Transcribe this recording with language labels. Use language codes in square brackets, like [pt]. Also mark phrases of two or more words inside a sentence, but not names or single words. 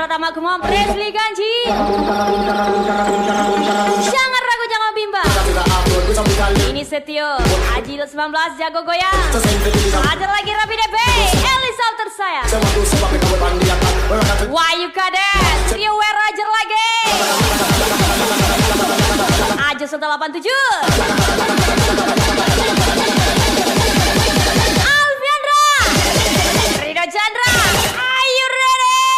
[id] lagu Mampres Liganji. Jangan ragu, jangan bimbang. Ini Setio, Ajil 19 jago goyang. Ada lagi Rapi DP, Elisa tersayang. Wahyu Kadet, Trio Werajer lagi. Aja 187. Alfiandra, Rino Chandra, [en] are you ready?